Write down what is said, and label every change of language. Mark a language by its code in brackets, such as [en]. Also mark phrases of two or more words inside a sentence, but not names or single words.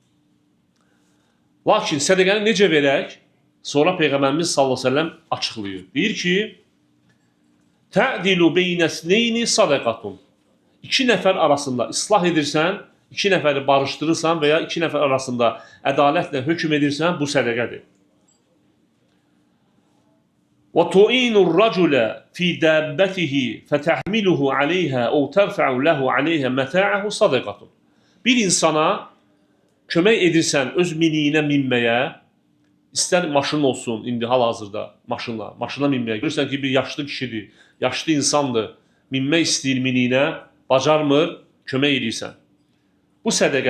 [az] Lakin sədəqəni necə verək? Sonra Peyğəmbərimiz [ar] صلى الله عليه وسلم [az] açıqlayır. Deyir ki, [ar] تعدل بين الاثنين صدقة. [az] İki nəfər arasında islah edirsən, iki nəfəri barışdırırsan və ya iki nəfər arasında ədalətlə hökm edirsən, bu sədəqədir. [ar] وَتُعِينُ الرَّجُلَ فِي دَابَّتِهِ فَتَحْمِلُهُ عَلَيْهَا اَوْ تَرْفَعُ لَهُ عَلَيْهَا مَتَاعَهُ صَدَقَةٌ. [az] Bir insana kömək edirsən öz miniyinə minməyə, istər maşın olsun, indi hal-hazırda maşına minməyə. Görürsən ki, bir yaşlı kişidir, yaşlı insandır, minmək istəyir miniyinə, bacarmır, kömək edirsən. Bu sədəqədir.